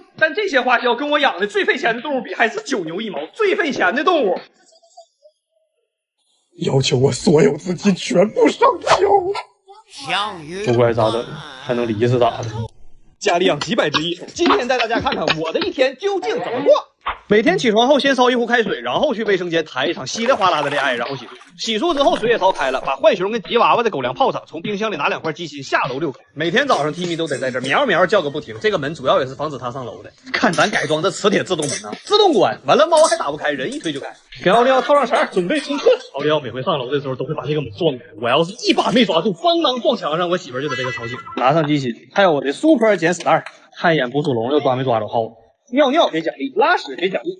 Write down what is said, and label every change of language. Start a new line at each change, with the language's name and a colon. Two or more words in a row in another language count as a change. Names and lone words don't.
Chinese: 但這些花銷跟我養的最費錢的動物比，還是9牛1毛，最費錢的動物要求我所有資金全部上繳。不怪咋的，還能離是咋的？家裡養幾百隻異寵，今天帶大家看看我的一天究竟怎麼過。每天起床後先燒一壺開水，然後去衛生間談一場稀里嘩啦的戀愛，然後洗漱。洗漱之後水也燒開了，把浣熊跟吉娃娃的狗糧泡上，從冰箱裡拿2塊雞心下樓遛狗。每天早上 Timmy 都得在這喵喵叫個不停，這個門主要也是防止它上樓的。看咱改裝的磁鐵自動門啊，自動關，完了貓還打不開，人一推就開。給奧利奧套上繩，準備衝刺。奧利奧每回上樓的時候都會把這個門撞開，我要是一把沒抓住，邦當撞牆上，我媳婦就得被他吵醒。拿上雞心，還有我的 Super 撿屎袋，看一眼捕鼠籠又抓沒抓着耗子。尿尿給獎勵，拉屎給獎勵。